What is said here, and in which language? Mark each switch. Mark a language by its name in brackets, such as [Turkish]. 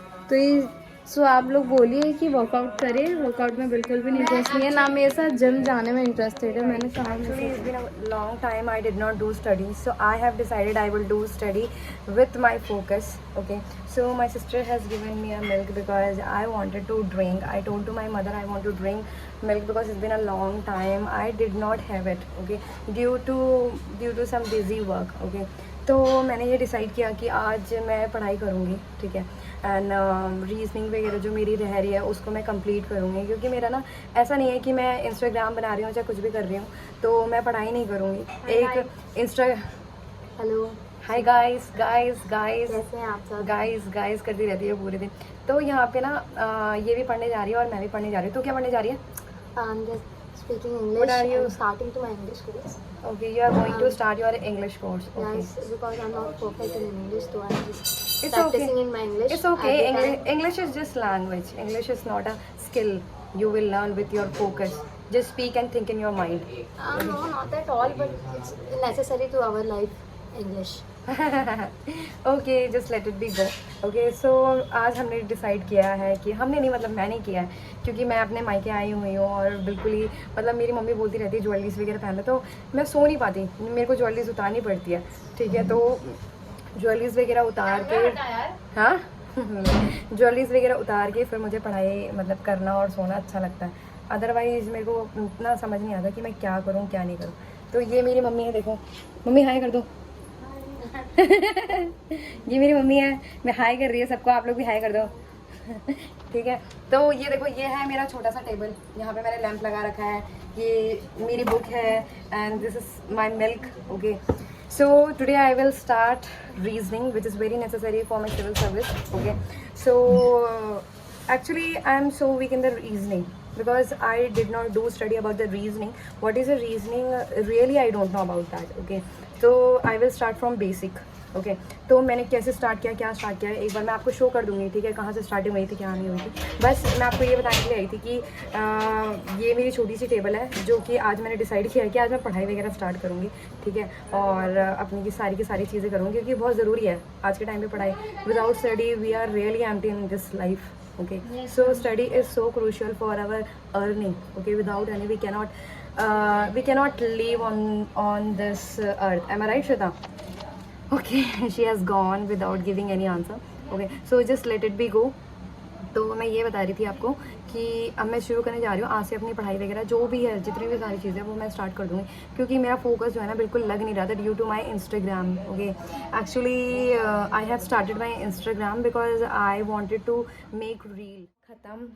[Hindi] तो ये सो आप लोग बोलिए कि वर्कआउट करें. वर्कआउट में बिल्कुल भी इंटरेस्ट नहीं है, ना मेरे साथ जिम जाने में इंटरेस्टेड है. मैंने कहा [English] Actually, it's been a long time I did not do study, so I have decided I will do study with my focus. Okay, so my sister has given me a milk because I wanted to drink. I told to my mother I want to drink milk because it's been a long time I did not have it. Okay, due to some busy work. [Hindi] Okay, तो मैंने ये decide किया कि आज मैं पढ़ाई करूँगी, ठीक है. एंड रीजनिंग वगैरह जो मेरी रह रही है उसको मैं कंप्लीट करूँगी, क्योंकि मेरा ना ऐसा नहीं है कि मैं इंस्टाग्राम बना रही हूँ चाहे कुछ भी कर रही हूँ तो मैं पढ़ाई नहीं करूँगी. एक Insta hello hi guys guys guys कैसे हैं आप सब. गाइस करती रहती है पूरे दिन. तो यहाँ पे ना ये भी पढ़ने जा रही है और मैं भी पढ़ने जा रही हूँ. तो क्या पढ़ने जा रही है? [English] I'm just speaking What English. are you? I'm starting to my English course. Okay, you are going to start your English course. Okay. Yes, because I'm not perfect in English, so I'm just It's practicing okay. in my English. It's okay. every time. English is just language. English is not a skill. You will learn with your focus. Just speak and think in your mind. No, not at all, but it's necessary to our life, English. Okay, just let it be go. [Hindi] Okay, सो आज हमने decide किया है कि हमने नहीं मतलब मैंने किया है, क्योंकि मैं अपने मायके आई हुई हूँ और बिल्कुल ही मतलब मेरी मम्मी बोलती रहती है ज्वेलरीज वगैरह पहन लो, तो मैं सो नहीं पाती, मेरे को ज्वेलरीज उतारनी पड़ती है, ठीक है. तो ज्वेलरीज वगैरह उतार के, हाँ ज्वेलरीज वगैरह उतार के फिर मुझे पढ़ाई मतलब करना और सोना अच्छा लगता है. अदरवाइज़ मेरे को इतना समझ नहीं आता कि मैं क्या करूँ क्या नहीं करूँ. तो ये मेरी मम्मी है, देखो मम्मी हाय कर दो. ये मेरी मम्मी है, मैं हाय कर रही है सबको, आप लोग भी हाय कर दो. ठीक है, तो ये देखो ये है मेरा छोटा सा टेबल, यहाँ पे मैंने लैंप लगा रखा है, ये मेरी बुक है [English] And this is my milk. Okay, so today I will start reasoning, which is very necessary for my civil service. Okay, so actually I am so weak in the reasoning because I did not do study about the reasoning. What is a reasoning? Really I don't know about that. Okay, so I will start from basic. [Hindi] Okay, तो मैंने कैसे start किया, क्या start किया, एक बार मैं आपको show कर दूँगी, ठीक है, कहाँ से स्टार्टिंग हुई थी क्या नहीं हुई थी. बस मैं आपको ये बताने के लिए आई थी कि ये मेरी छोटी सी टेबल है जो कि आज मैंने डिसाइड किया है कि आज मैं पढ़ाई वगैरह स्टार्ट करूँगी, ठीक है, और अपनी की सारी चीज़ें करूँगी, क्योंकि बहुत ज़रूरी है आज के टाइम पे पढ़ाई. [English] Without study we are really empty in this life. Okay, so study is so crucial for our earning. Okay, without any we cannot live on this earth. Am I right, Shweta? Okay, she has gone without giving any answer. Okay, so just let it be go. [Hindi] तो मैं ये बता रही थी आपको कि अब मैं शुरू करने जा रही हूँ आज से अपनी पढ़ाई वगैरह जो भी है, जितनी भी सारी चीज़ें वो मैं स्टार्ट कर दूँगी, क्योंकि मेरा फोकस जो है ना बिल्कुल लग नहीं रहा था [English] Due to my Instagram. Okay, actually I have started my Instagram because I wanted to make reel. ख़त्म.